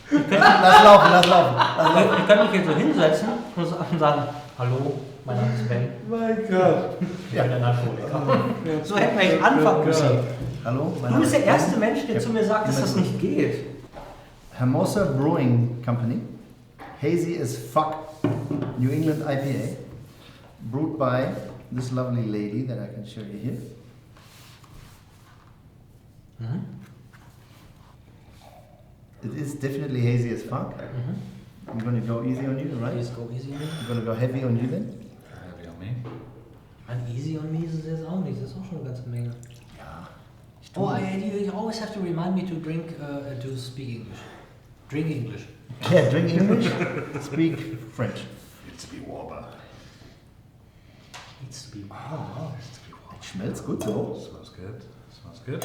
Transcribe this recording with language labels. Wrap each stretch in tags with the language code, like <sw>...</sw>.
<de>Lass laufen. ich kann mich hier so hinsetzen und sagen, hallo, mein Name ist Ben. Mein Gott. Ich bin ein Alkoholiker. So hätten wir jetzt anfangen müssen. Hallo, mein Du Name bist der ist erste Mensch, der zu mir sagt, dass das nicht geht.</de> <en>Hermosa Brewing Company. Hazy as fuck. New England IPA. Brewed by this lovely lady that I can show you here. Mm-hmm. It is definitely hazy as fuck. Mm-hmm. I'm going to go easy on you, right? Please go easy on me. I'm going to go heavy on you then. Heavy on me. And easy on me</en> <de>ist jetzt auch nicht, das ist auch schon eine ganze Menge. Ja.</de> <en>Oh, you always have to remind me to drink, to speak English. Drink English. Yeah, drink English, speak French. Needs to be warmer. Needs to be warm. It smells good though. Smells good. Smells good.</en>